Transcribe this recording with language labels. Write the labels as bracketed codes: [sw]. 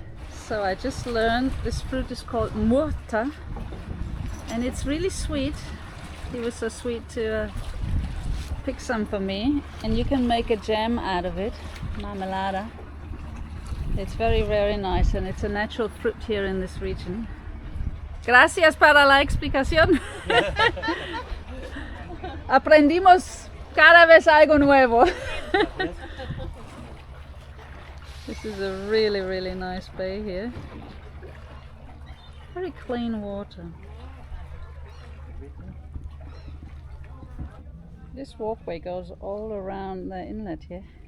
[en] So I just learned this fruit is called murta and it's really sweet. He was so sweet to pick some for me, and you can make a jam out of it, marmelada. It's very, very nice and it's a natural fruit here in this region. [es] Gracias para la explicación. Aprendimos cada vez algo nuevo. [en] This is a really, really nice bay here. Very clean water. This walkway goes all around the inlet here.